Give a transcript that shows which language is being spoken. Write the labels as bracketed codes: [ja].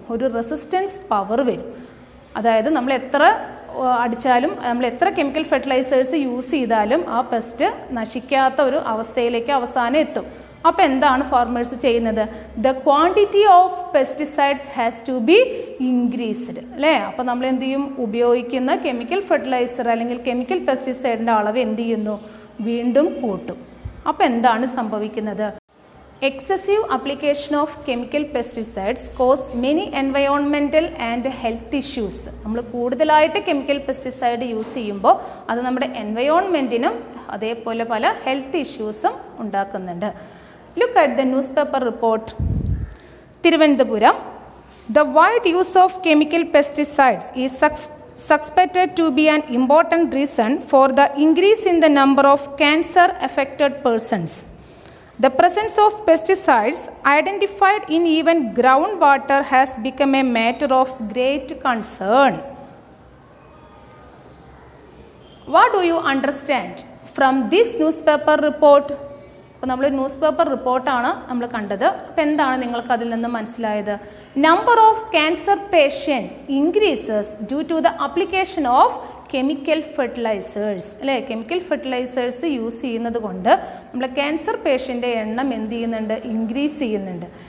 [ml] ഒരു resistance power വരും. അതായത് നമ്മൾ എത്ര അടിച്ചാലും നമ്മൾ എത്ര കെമിക്കൽ ഫെർട്ടിലൈസേഴ്സ് യൂസ് ചെയ്താലും ആ പെസ്റ്റ് നശിക്കാത്ത ഒരു അവസ്ഥയിലേക്ക് അവസാനം എത്തും. അപ്പോൾ എന്താണ് ഫാർമേഴ്സ് ചെയ്യുന്നത്? [en] the quantity of pesticides has to be increased [ml] അല്ലേ? അപ്പോൾ നമ്മൾ എന്ത് ചെയ്യും? ഉപയോഗിക്കുന്ന കെമിക്കൽ ഫെർട്ടിലൈസർ അല്ലെങ്കിൽ കെമിക്കൽ പെസ്റ്റിസൈഡിൻ്റെ അളവ് എന്ത് ചെയ്യുന്നു? വീണ്ടും കൂട്ടും. അപ്പോൾ എന്താണ് സംഭവിക്കുന്നത്? [en] Excessive application of chemical pesticides cause many environmental and health issues. [ml] നമ്മൾ കൂടുതലായിട്ട് കെമിക്കൽ പെസ്റ്റിസൈഡ് യൂസ് ചെയ്യുമ്പോൾ അത് നമ്മുടെ എൻവയോൺമെൻറ്റിനും അതേപോലെ പല ഹെൽത്ത് ഇഷ്യൂസും ഉണ്ടാക്കുന്നുണ്ട്. [en] Look at the newspaper report. [ml] Thiruvananthapuram. [en] The wide use of chemical pesticides is suspected to be an important reason for the increase in the number of cancer affected persons. The presence of pesticides identified in even groundwater has become a matter of great concern. What do you understand from this newspaper report? [ml] അപ്പോൾ നമ്മൾ news paper റിപ്പോർട്ടാണ് നമ്മൾ കണ്ടത്. അപ്പോൾ എന്താണ് നിങ്ങൾക്ക് അതിൽ നിന്ന് മനസ്സിലായത്? [en] number of cancer patient increases due to the application of chemical fertilisers [ml] അല്ലേ? കെമിക്കൽ ഫെർട്ടിലൈസേഴ്സ് യൂസ് ചെയ്യുന്നത് കൊണ്ട് നമ്മൾ ക്യാൻസർ പേഷ്യൻ്റെ എണ്ണം എന്ത് ചെയ്യുന്നുണ്ട്? ഇൻക്രീസ് ചെയ്യുന്നുണ്ട്.